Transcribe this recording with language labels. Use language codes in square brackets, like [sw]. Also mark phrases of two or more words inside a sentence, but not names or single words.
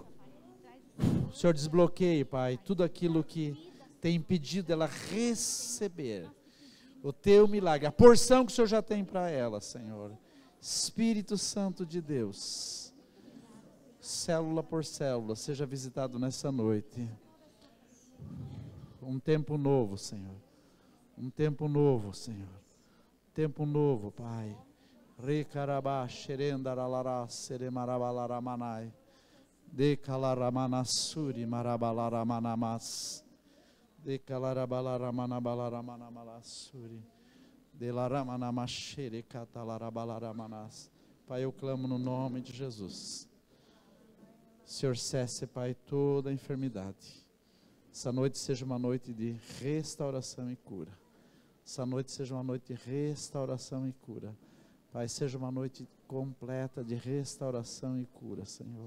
[pt] O Senhor desbloqueie, Pai, tudo aquilo que tem impedido ela receber o teu milagre, a porção que o Senhor já tem para ela, Senhor. Espírito Santo de Deus, célula por célula, seja visitado nessa noite. Um tempo novo, Senhor. Um tempo novo, Senhor. Tempo novo, Pai. Recarabá, xerendaralarar, seremarabalaраmanai. Decalaramanassuri, marabalaramanamás. Decalarabalaramanabalaramanamalásuri. Delaramanamachere, catalarabalaramanás. Pai, eu clamo no nome de Jesus. Senhor, cesse, Pai, toda a enfermidade. Essa noite seja uma noite de restauração e cura. Essa noite seja uma noite de restauração e cura. Pai, seja uma noite completa de restauração e cura, Senhor.